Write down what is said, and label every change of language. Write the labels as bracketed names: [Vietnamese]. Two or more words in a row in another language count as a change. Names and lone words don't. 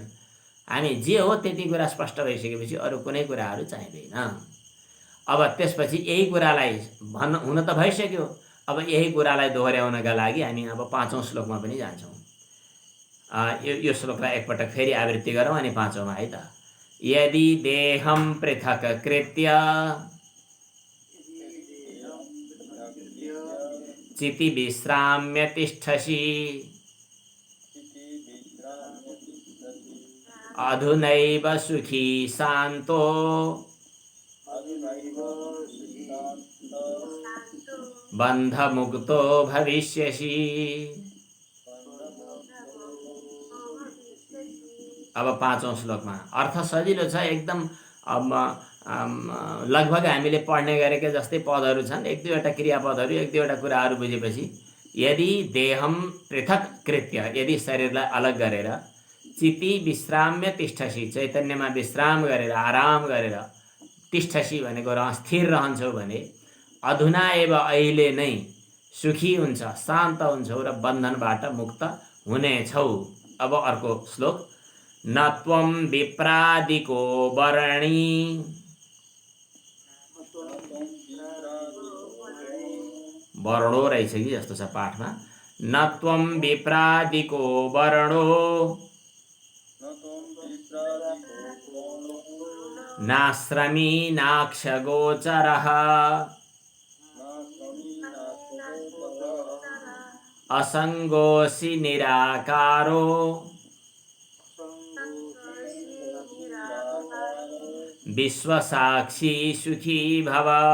[Nepali] हामी जे हो त्यति कुरा स्पष्ट भइसकेपछि अरू कुनै कुराहरू चाहिँदैन। अब त्यसपछि यही कुरालाई हुन त भइसक्यो। अब यही कुरालाई दोहोर्याउनका लागि हामी अब 5औं श्लोकमा पनि जान्छौँ। यो श्लोकलाई एकपटक फेरि आवृत्ति गरौँ अनि 5औंमा है त। [Sanskrit] यदि देहं पृथक कृत्य चिति विश्राम्य तिष्ठसि अधुनैव सुखी शान्तो बन्धमुक्तो भविष्यसि। [Nepali] अब 5औं श्लोकमा अर्थ सजिलो छ एकदम। अब लगभग हामीले पढ्ने गरेका जस्तै पदहरू छन्, एक दुईवटा क्रियापदहरू, एक दुईवटा कुराहरू बुझेपछि [Sanskrit] यदि देहम पृथक कृत्य, [Nepali] यदि शरीरलाई अलग गरेर [Sanskrit] चिति विश्राम्य तिष्ठसि, [Nepali] चैतन्यमा विश्राम गरेर आराम गरेर तिष्ठसि भनेको स्थिर रहन्छौ भने [Sanskrit] अधुना एव [Nepali] अहिले नै सुखी हुन्छ, शान्त हुन्छौ र बन्धनबाट मुक्त हुनेछौ। अब अर्को श्लोक। [Sanskrit] न त्वं विप्रादिको वर्णी वर्णो [Nepali] रहेछ कि जस्तो छ पाठमा। [Sanskrit] न त्वं विप्रादिको वर्णो नाश्रमी नाक्षगोचरः असंगोऽसि निराकारो विश्वसाक्षी सुखी भव।